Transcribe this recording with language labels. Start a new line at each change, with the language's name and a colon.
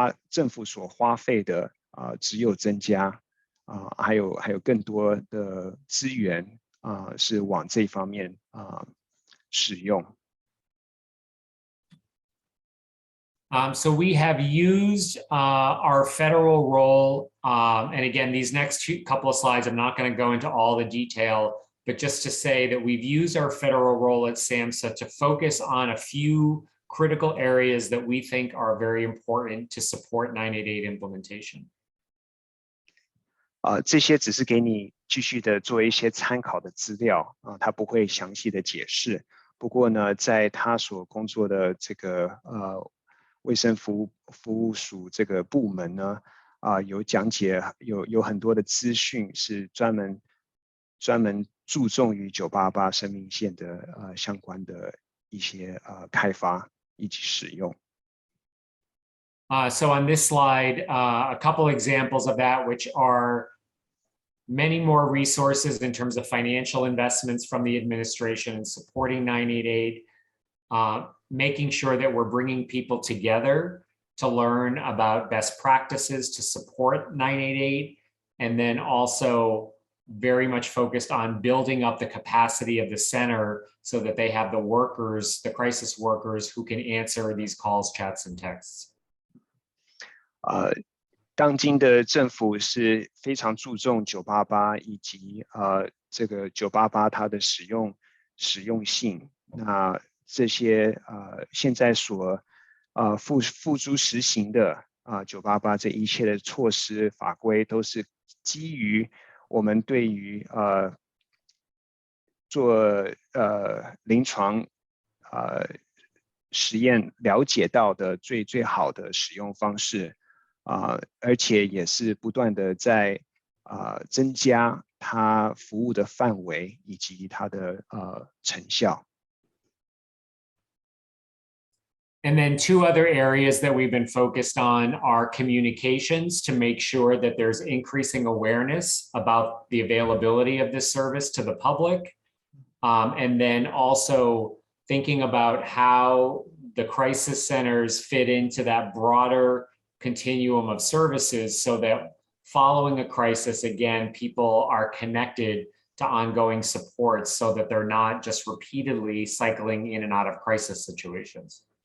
Chinese: 政府所花费的只有增加，还有更多的资源是往这方面使用。
English: So we have used our federal role, and again, these next couple of slides, I'm not going to go into all the detail, but just to say that we've used our federal role at SAMHSA to focus on a few critical areas that we think are very important to support 988 implementation.
Chinese: 这些只是给你继续的做一些参考的资料它不会详细的解释。不过呢，在他所工作的这个卫生服务署这个部门呢，有讲解，有很多的资讯是专门注重于988生命线的相关的一些开发以及使用。
English: So on this slide, a couple examples of that, which are many more resources in terms of financial investments from the administration and supporting 988, making sure that we're bringing people together to learn about best practices to support 988, and then also very much focused on building up the capacity of the center so that they have the workers, the crisis workers who can answer these calls, chats, and texts.
Chinese: 当今的政府是非常注重988以及这个988它的实用性。那这些现在所付诸实行的988这一切的措施法规都是基于我们对于做临床实验了解到的最好的使用方式。而且也是不断的在增加它服务的范围以及它的成效。
English: And then two other areas that we've been focused on are communications to make sure that there's increasing awareness about the availability of this service to the public. And then also thinking about how the crisis centers fit into that broader continuum of services so that following a crisis, again, people are connected to ongoing support so that they're not just repeatedly cycling in and out of crisis situations.